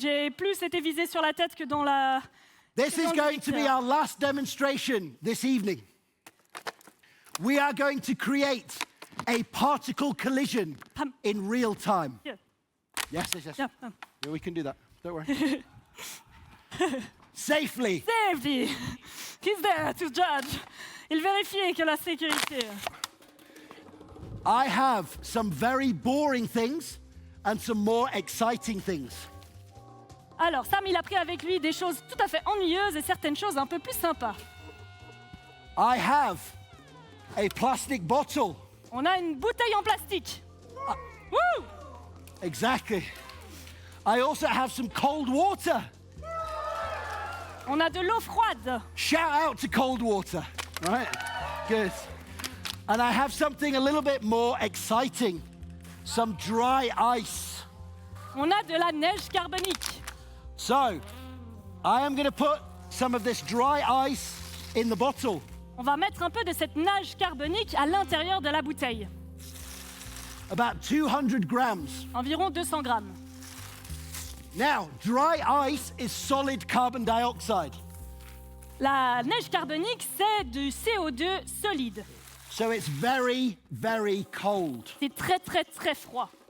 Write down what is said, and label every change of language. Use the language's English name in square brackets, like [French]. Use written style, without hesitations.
[French] J'ai plus été visé sur la tête que dans la. [English] This is going to be our last demonstration this evening. We are going to create a particle collision in real time. Yeah. Yes, yes, yes. Yeah. Yeah, we can do that. Don't worry. Safely. Safety. He's there to judge. [French] Il vérifie que la sécurité. [English] I have some very boring things and some more exciting things. [French] Alors, Sam, il a pris avec lui des choses tout à fait ennuyeuses et certaines choses un peu plus sympas. [English] I have a plastic bottle. [French] On a une bouteille en plastique. Woo! [English] Exactly. I also have some cold water. [French] On a de l'eau froide. [English] Shout out to cold water. Right? Good. And I have something a little bit more exciting. Some dry ice. [French] On a de la neige carbonique. [English] So, I am going to put some of this dry ice in the bottle. [French] On va mettre un peu de cette neige carbonique à l'intérieur de la bouteille. [English] About 200 grams. [French] Environ 200 grammes. [English] Now, dry ice is solid carbon dioxide. [French] La neige carbonique, c'est du CO2 solide. [English] So it's very, very cold. [French] C'est très, très, très froid.